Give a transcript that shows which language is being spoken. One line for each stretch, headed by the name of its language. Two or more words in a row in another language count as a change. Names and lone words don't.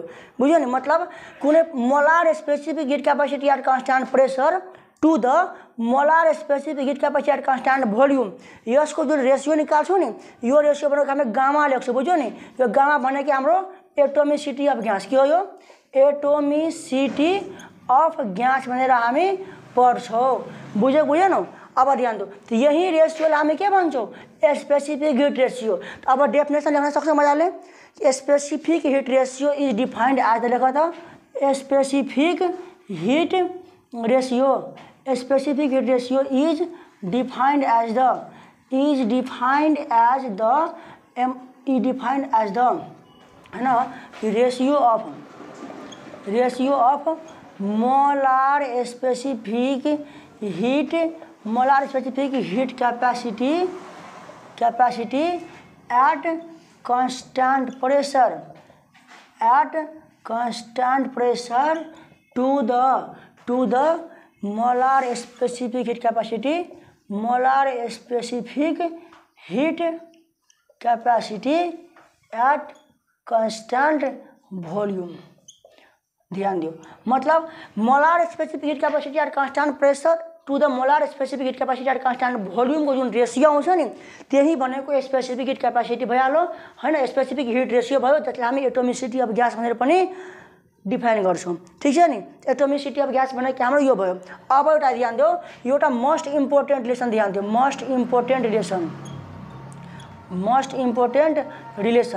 Nepali: बुझ्यो नि, मतलब कुनै
English: molar specific heat capacity at constant pressure to the molar specific heat capacity at constant volume,
Nepali: यसको जुन रेसियो निकाल्छौँ नि यो रेसियो भनेको हामी गामा लेख्छौँ। बुझ्यो नि, यो गामा भनेको हाम्रो
English: atomicity of gas
Nepali: के हो, यो
English: atomicity of gas
Nepali: भनेर हामी पढ्छौँ। बुझेनौ? अब ध्यान दो, तो यही रेसियोलाई हामी के भन्छौँ,
English: specific heat ratio.
Nepali: अब डेफिनेसन लेख्न सक्छौँ मजाले,
English: specific heat ratio is defined as,
Nepali: लेख त
English: specific heat ratio specific heat ratio is defined as द
Hindi: है ना
English: ratio of molar specific heat capacity at constant pressure to the molar specific heat capacity at constant volume।
Nepali: ध्यान दियो, मतलब
English: molar specific heat capacity at constant pressure to the molar specific heat capacity at constant volume
Nepali: को जुन रेशियो आउँछ नि त्यही भनेको
English: specific heat capacity
Nepali: भइहाल्यो हैन।
English: specific heat ratio
Nepali: भयो जसले हामी
English: atomicity of gas
Nepali: भनेर पनि डिफाइन गर्छौं। ठीक छ नि,
English: atomicity of gas
Nepali: भनेको हाम्रो यो भयो। अब एउटा ध्यान दियो, एउटा
English: most important relation
Nepali: ध्यान दियो,
English: most important relation.